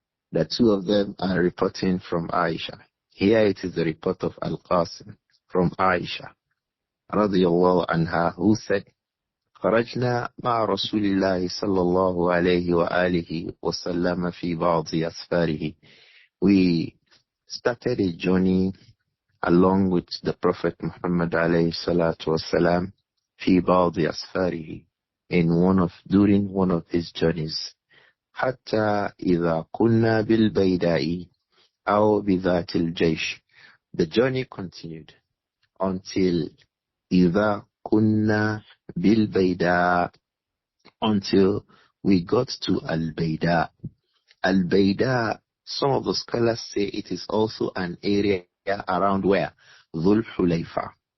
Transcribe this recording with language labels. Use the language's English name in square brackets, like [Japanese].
[English] The two of them are reporting from Āishah. Here it is the report of Al-Qasim from Āishah radiyallahu anha, who said, [Arabic] خرجنا مع رسول الله صلى الله عليه وآله وسلم في بعض أسفاره. [English] We started a journey along with the Prophet Muhammad [Arabic] عليه الصلاة والسلام في بعض أسفاره, [English] during one of his journeys. [Arabic] حتى إذا كنا بالبيداء أو بذات الجيش. [English] The journey continued until [Arabic] إذا كنا بالبيداء, [English] until we got to Al-Bayda. Al-Bayda, some of the scholars say it is also an area around where? Dhul Hulayfa.